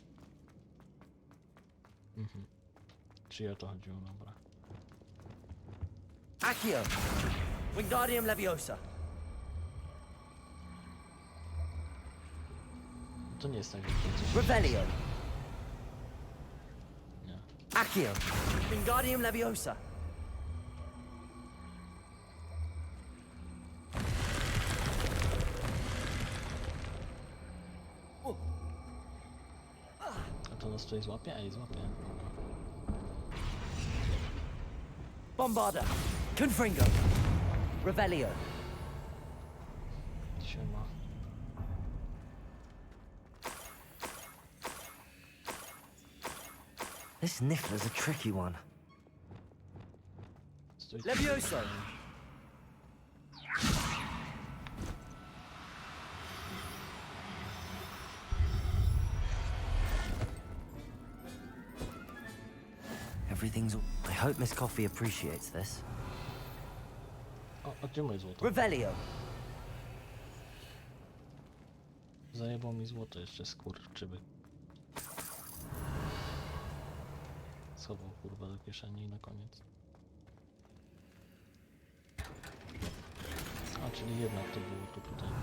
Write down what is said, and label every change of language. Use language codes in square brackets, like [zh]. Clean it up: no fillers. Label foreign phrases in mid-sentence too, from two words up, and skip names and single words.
[pl] Czyli o to chodziło, dobra. Accio. Wingardium Leviosa. To nie jest tak, że to coś... Revelio. Nie. Accio. Wingardium Leviosa. A to nas tutaj złapie? Ej, złapie. Dobra. Bombarda. Confringo. Revelio. Siema. [en] This Niffler's a tricky one. [pl] Stój. [en] Levioso. Everything's... I hope Miss Coffee appreciates this. [pl] O, a gdzie moje złoto? Revelio. Zajebał mi złoto jeszcze, skurczybyk. Schował kurwa do kieszeni na koniec. A, czyli jednak to było tu tutaj.